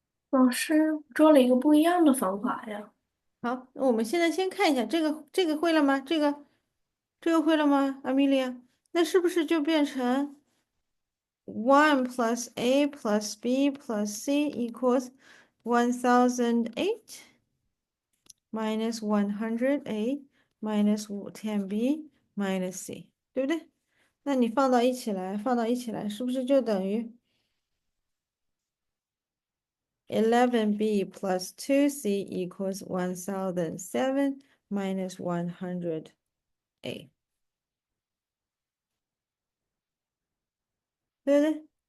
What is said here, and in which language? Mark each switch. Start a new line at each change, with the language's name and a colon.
Chinese: 老师做了一个不一样的方法呀。好，那我们现在先看一下这个会了吗？这个会了吗，Amelia？那是不是就变成
English: 1 plus A plus B plus C equals 1008? minus 100a minus 10b minus c，
Chinese: 对不对？那你放到一起来，是不是就等于
English: 11b plus 2c equals 1007 minus 100a，
Chinese: 对不对？